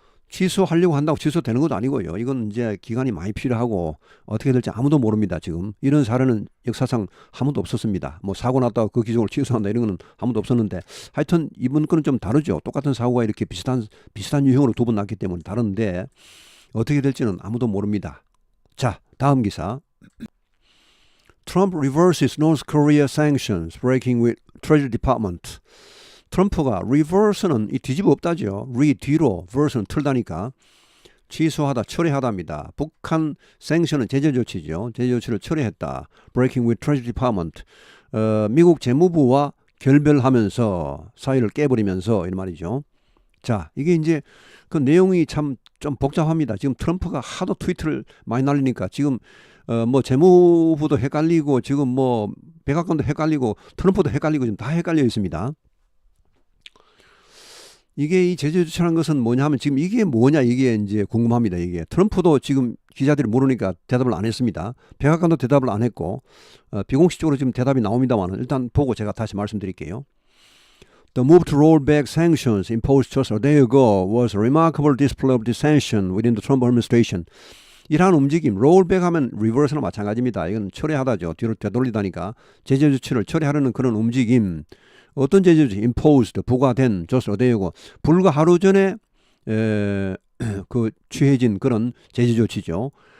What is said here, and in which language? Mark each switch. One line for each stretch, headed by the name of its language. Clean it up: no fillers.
Korean: 취소하려고 한다고 취소되는 것도 아니고요. 이건 이제 기간이 많이 필요하고 어떻게 될지 아무도 모릅니다. 지금 이런 사례는 역사상 한 번도 없었습니다. 뭐 사고 났다고 그 기종을 취소한다 이런 거는 한 번도 없었는데 하여튼 이번 건은 좀 다르죠. 똑같은 사고가 이렇게 비슷한 유형으로 두 번 났기 때문에 다른데 어떻게 될지는 아무도 모릅니다. 자, 다음 기사.
English: Trump reverses North Korea sanctions breaking with Treasury Department.
Korean: 트럼프가 reverse는 이 뒤집어 엎다죠. 뒤로, verse는 틀다니까 취소하다, 철회하다입니다. 북한 sanction은 제재 조치죠. 제재 조치를 철회했다.
English: Breaking with Treasury Department.
Korean: 미국 재무부와 결별하면서 사이를 깨버리면서 이런 말이죠. 자, 이게 이제 그 내용이 참 좀 복잡합니다. 지금 트럼프가 하도 트위터를 많이 날리니까 지금 뭐 재무부도 헷갈리고 지금 뭐 백악관도 헷갈리고 트럼프도 헷갈리고 지금 다 헷갈려 있습니다. 이게 이 제재 조치라는 것은 뭐냐 하면 지금 이게 뭐냐 이게 이제 궁금합니다. 이게 트럼프도 지금 기자들이 모르니까 대답을 안 했습니다. 백악관도 대답을 안 했고 비공식적으로 지금 대답이 나옵니다만 일단 보고 제가 다시 말씀드릴게요.
English: The move to roll back sanctions imposed just a day ago was a remarkable display of dissension within the Trump administration.
Korean: 이러한 움직임, rollback 하면 reverse나 마찬가지입니다. 이건 철회하다죠. 뒤로 되돌리다니까 제재 조치를 철회하려는 그런 움직임. 어떤 제재 조치?
English: imposed,
Korean: 부과된,
English: just a day
Korean: 고 불과 하루 전에 그 취해진 그런 제재 조치죠.